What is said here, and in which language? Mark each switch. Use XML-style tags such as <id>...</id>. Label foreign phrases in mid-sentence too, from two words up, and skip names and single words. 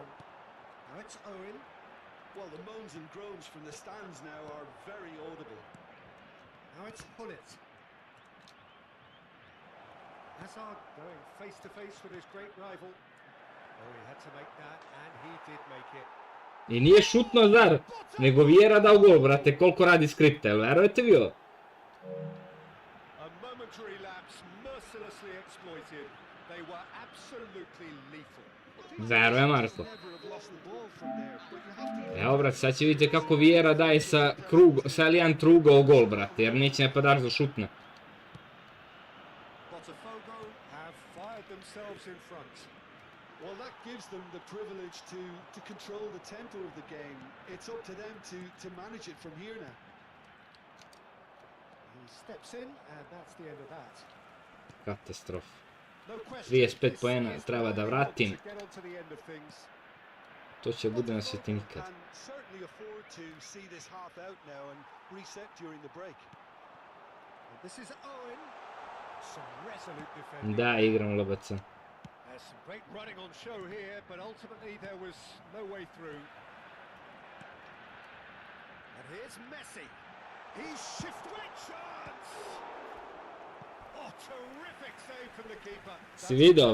<en>Now it's Owen. Well, the moans and groans from the stands now are very audible. Now it's Hullet. Hazard going face to face with his great rival. Oh, he had to make that, and he did make it.</en> <sr>I nije šutno, zar? Nego Vieira dao gol, brate, koliko radi skripta, jel verujete vi ovo?</sr> <en>A momentary lapse mercilessly exploited. They were absolutely lethal.</en> <sr>Verujem, Marko.</sr> <en>Never have lost the ball from there, but you have to...</en> <sr>Evo, brate, sad će vidjeti kako Vieira daje sa Elijan trugao gol, brate, jer neće napadač da šutne.</sr> <en>Botafogo have fired themselves in front. Well, that gives them the privilege to control the tempo of the game. It's up to them to manage it from here now. He steps in, and that's the end of that.</en> <sr>Katastrof.</sr> <en>No question.</en> <sr>35 poena treba da vratim.</sr> <en>To get onto the end of things.</en> <sr>To će bude na sveti nikad.</sr> <en>Can certainly afford to see this half out now and reset during the break. And this is Owen. Some resolute defending.</en> <sr>Da, igram LBC.</sr> <en>There's some great running on show here, but ultimately there was no way through. And here's Messi. He's shifted. Great chance! Oh, terrific save from the keeper.</en> <sr>Si vidio,</sr>